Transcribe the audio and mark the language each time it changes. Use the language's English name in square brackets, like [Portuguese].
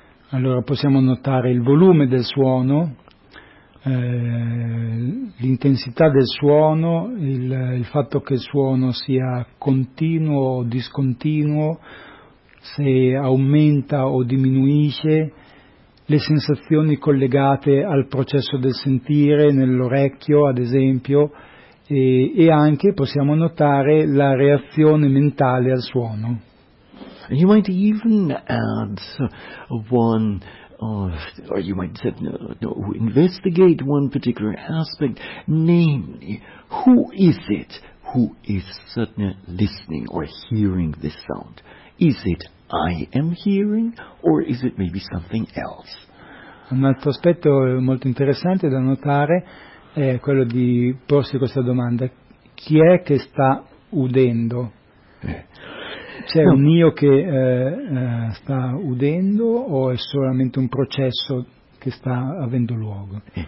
[Italian] Allora possiamo notare il volume del suono, l'intensità del suono, il fatto che il suono sia continuo o discontinuo, se aumenta o diminuisce, le sensazioni collegate al processo del sentire nell'orecchio, ad esempio, e anche possiamo notare la reazione mentale al suono. [English] And you might even add one, or you might investigate one particular aspect, namely, who is it who is suddenly listening or hearing this sound? Is it I am hearing, or is it maybe something else? [Italian] Un altro aspetto molto interessante da notare è quello di porsi questa domanda: chi è che sta udendo? C'è un io che sta udendo o è solamente un processo che sta avendo luogo?